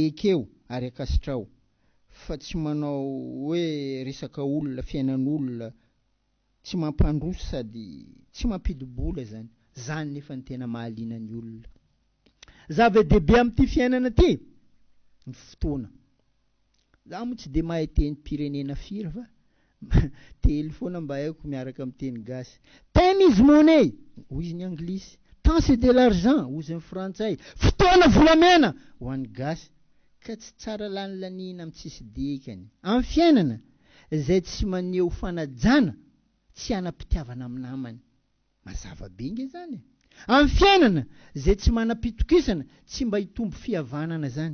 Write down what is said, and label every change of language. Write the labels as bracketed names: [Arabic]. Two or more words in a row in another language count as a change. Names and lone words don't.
[Malagasy] ekeo ary akasitrao fa tsy manao hoe resaka olona fiainan'olona tsy mampandroso sady tsy mampidibola zany nefa ny tena mahaliana ny olona zava-dehibe amin'ity fiainana ty ny fotoana za moa tsy dia mahay teny pirenena firy fa telo foana mba haiko miaraka amin'ny teny gasy [English] time is money [Malagasy] hoy izy ny anglisy [French] temps c'est de l'argent [Malagasy] ozy ny frantsay, fotoana volamena ho an'ny gasy, ka tsy tsara lany lanina amin'ny tsisy dikany. Amin'ny fiainana izay tsy maneho fanajana tsy anam-pitiavana amin'ny namany, mazava be nge zany. Amin'ny fiainana izay tsy manam-pitokisana tsy mba hitombo fihavanana zany.